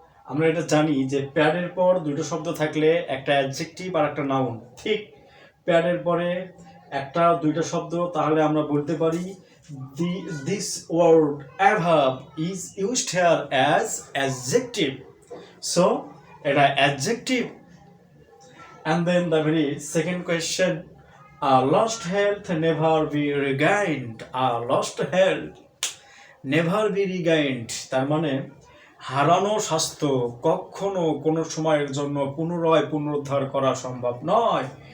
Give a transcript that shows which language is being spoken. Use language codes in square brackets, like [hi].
[bn] আমরা এটা জানি যে প্যাডের পর দুটো শব্দ থাকলে একটা অ্যাডজেক্টিভ আর একটা নাউন. ঠিক প্যাডের পরে একটা দুইটা শব্দ, তাহলে আমরা বলতে পারি [en] this word above is used here as adjective. So [bn] এটা [en] adjective. And then the very second question, lost health never be regained. Lost health never be regained, [bn] তার মানে হারানো স্বাস্থ্য কখনো কোনো সময়ের জন্য পুনরুদ্ধার করা সম্ভব নয়.